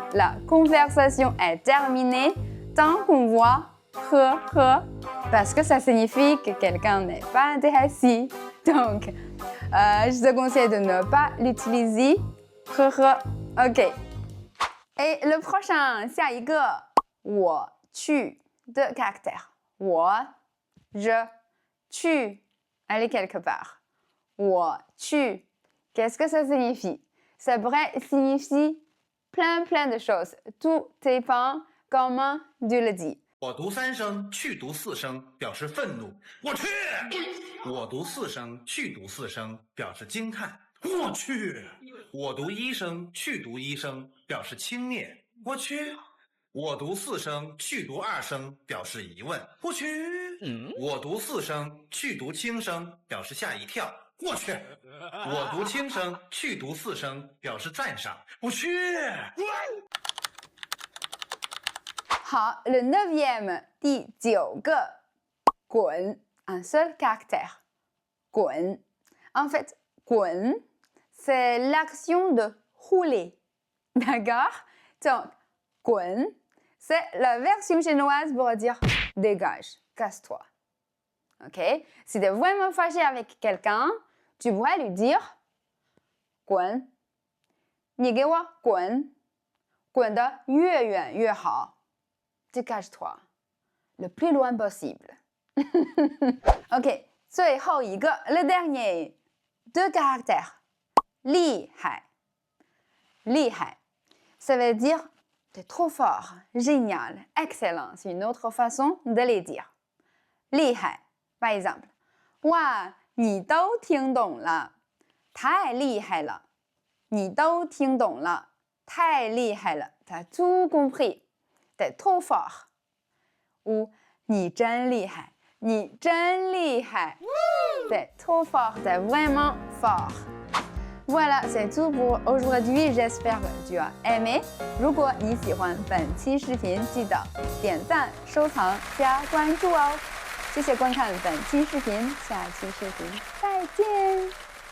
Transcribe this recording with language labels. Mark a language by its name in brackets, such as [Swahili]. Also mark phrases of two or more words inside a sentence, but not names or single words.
[French] La conversation est terminée tant qu'on voit he he, parce que ça signifie que quelqu'un n'est pas intéressé. Donc, je te conseille de ne pas l'utiliser. He he. OK. Et le prochain, [Chinese] 下一个，我去。 [French] Deux caractères. 我, je, tu. Aller quelque part. [Chinese] 我去. [French] Qu'est-ce que ça signifie? Ça pourrait signifier plein de choses. Tout dépend comment tu le dis. [Chinese] 我读3声去读4声表示愤怒，我去；我读4声去读4声表示惊叹，我去；我读1声去读1声表示轻蔑，我去；我读4声去读2声表示疑问，我去；我读4声去读轻声表示吓一跳，我去；我读轻声去读4声表示赞赏，我去。 [French] 好 ，le neuvième， [Chinese] 第9个，滚 [French] ，un seul caractère， 滚。En fait， 滚 c'est l'action de rouler, d'accord? Donc 滚 c'est la version chinoise pour dire dégage, casse-toi. Ok? Si tu es vraiment fâché avec quelqu'un, tu pourrais lui dire [Chinese] 滚，你给我滚，滚得越远越好。 [French] Dégage-toi, le plus loin possible. Ok, [Chinese] 最后一个 [French] le dernier, 2 caractères. [Chinese] 厉害，厉害 [French] ça veut dire t'es trop fort, génial, excellent. C'est une autre façon de les dire. 厉害 par exemple. [Chinese] 哇，你都听懂了，太厉害了。你都听懂了，太厉害了。 [French] T'as tout compris. T'es trop fort. Ou [Chinese] 你真厉害，你真厉害。 [French] T'es trop fort, t'es vraiment fort. Voilà, c'est tout pour aujourd'hui. J'espère que tu as aimé. [Chinese] 如果你喜欢本期视频，记得点赞、收藏、加关注哦。谢谢观看本期视频，下期视频再见。